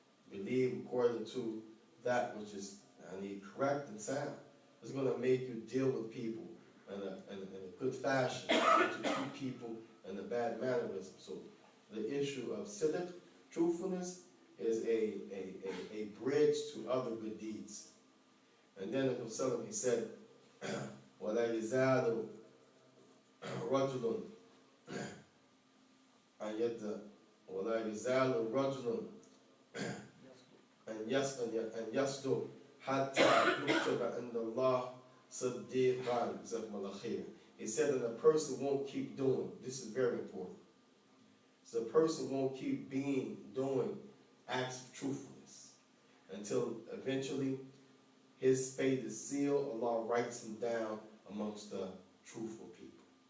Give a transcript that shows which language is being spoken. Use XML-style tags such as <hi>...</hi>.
<en>Believe according to that which is correct and sound. It's going to make you deal with people in a good fashion, to treat people in a bad mannerism. So the issue of sidq, truthfulness, is a bridge to other good deeds.</en> <ar>And then the Prophet he said, وَلَا يَزَالُ رَجُلٌ وَلَا يَزَالُ رَجُلٌ أن يصدق حتى يكتب عند الله صديقا.</ar> <en>He said that a person won't keep doing. This is very important. So a person won't keep doing acts of truthfulness until eventually his fate is sealed. Allah writes him down amongst the truthful people.</en>